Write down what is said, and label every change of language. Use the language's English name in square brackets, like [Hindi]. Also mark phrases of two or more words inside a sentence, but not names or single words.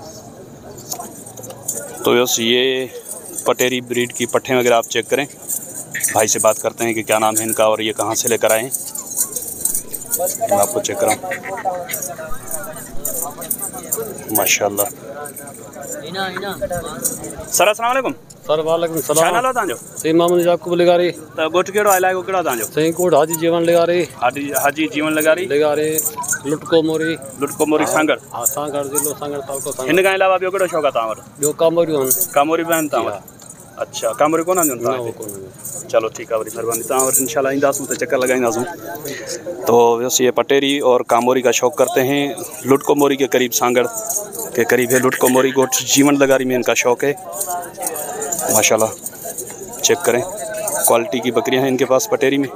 [Hindi] तो बस ये पटेरी ब्रीड की पट्ठें वगैरह आप चेक करें, भाई से बात करते हैं कि क्या नाम है इनका और ये कहाँ से लेकर आए हैं। मैं आपको चेक कराऊँ। माशाल्लाह। सर अस्सलाम वालेकुम। सर वालेकुम सलाम। [Sindhi] छा नालो तव्हांजो? सही मामूद याकूब लगारी। त ॻोठ कहिड़ो आहे, इलाइक़ो कहिड़ो आहे तव्हांजो? सही कोट हाजी जीवन लगारी। हाजी जीवन लगारी लुटको मोरी सांगड़। हाँ सांगड़ जिलो सांगड़ तालुको सांगड़। हिन खां अलावा ॿियो कहिड़ो शौक़ु आहे तव्हां वटि? ॿियो कामोरियूं आहिनि। कामोरी बि आहिनि तव्हां वटि? अच्छा, कामोरी कोन आहिनि तव्हां वटि? [Hindi] चलो ठीक है, [Sindhi] वरी मेहरबानी। तव्हां वटि इंशाल्लाह ईंदासूं तो चक्कर लगाईंदासूं। [Hindi] तो वैसे ये पटेरी और कामोरी का शौक़ करते हैं। लुटको मोरी के करीब, सांगड़ के करीब है लुटको मोरी। गोठ जीवन लगारी में इनका शौक़ है माशाल्लाह। चेक करें, क्वालिटी की बकरियां हैं इनके पास पटेरी में।